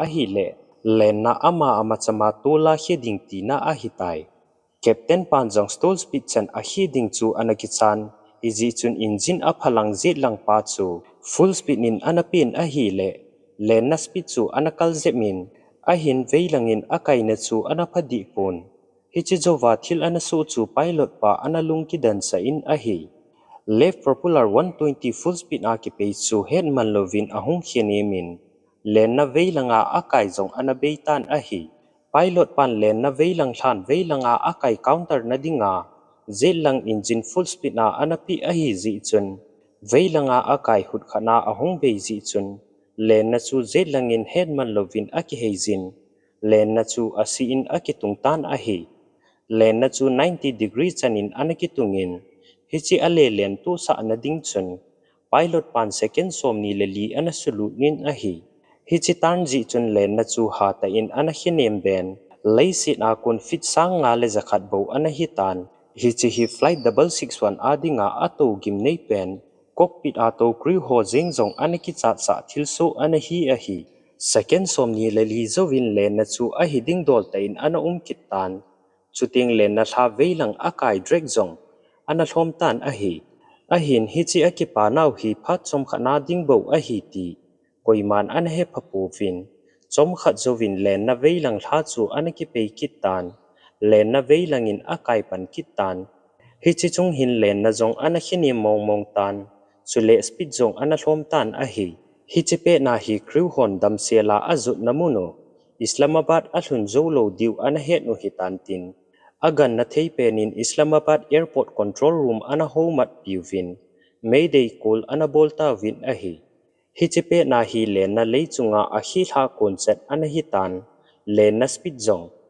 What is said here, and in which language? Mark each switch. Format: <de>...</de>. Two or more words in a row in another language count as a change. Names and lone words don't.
<tcz>hi le len na ama chama tola heding ti na a hitai captain panjong</tcz> <en>stall speed</en> <tcz>chan a heding chu anaki chan iji chun engine a phalang zet lang pa chu</tcz> <en>full speed</en> <tcz>in ana pin a hi le len na speed chu ana kal zemin a hin veilangin a kaina chu ana phadi pon hi chi jowa thil ana su chu pilot pa ana lungki dan sa in a hi</tcz> <en>left propeller</en> <tcz>120</tcz> <en>full speed</en> <tcz>a ki pe chu head man lovin ahung khianemin len na veilanga akai jong ana beitan a hi pilot pan len na veilang than veilanga akai counter na dinga zelang</tcz> <en>engine full speed</en> <tcz>na ana pi a hi ji chun veilanga akai hut khana ahung be ji chun len na chu zelangin head man lovin aki heijin len na chu asi in aki tungtan a hi len na chu 90 degree chanin anaki tungin hichi ale len tu sa na ding chun pilot pan second som ni le li ana sulu nin a hi hichi tan ji chun len na chu ha ta in ana hinem ben leisi na kun fit sang nga le zakhat bo ana hi tan hichi hi flight 661 adinga ato gimnei pen cockpit ato crew ho jing jong ana ki cha cha thilso ana hi second som ni le li zowin len na chu a hi ding dol ta in ana kit tan chuting len na tha veilang akai drag jong ana hlom tan a hi a hin hi chi a ki pa nau hi phat som khana ding bo a hi ti koiman an he phapu vin chom khat zo vin len na veilang thla chu an ki pe kit tan len na veilangin akai pan kit tan hi chi chung hin len na zong an khini mong mong tan chule speed zong an hlom tan a hi hi chi pe na hi crew hon dam sela azut namuno Islamabad ahlun zolo diu an het no hitan tin agan na thei penin Islamabad</tcz> <en>airport control room</en> <tcz>ana homat piwin</tcz> <en>mayday call</en> <tcz>ana bolta vin a hi hi chi pe na hi len na leichunga a hi tha concept ana hi tan len na</tcz> <en>speed zone</en>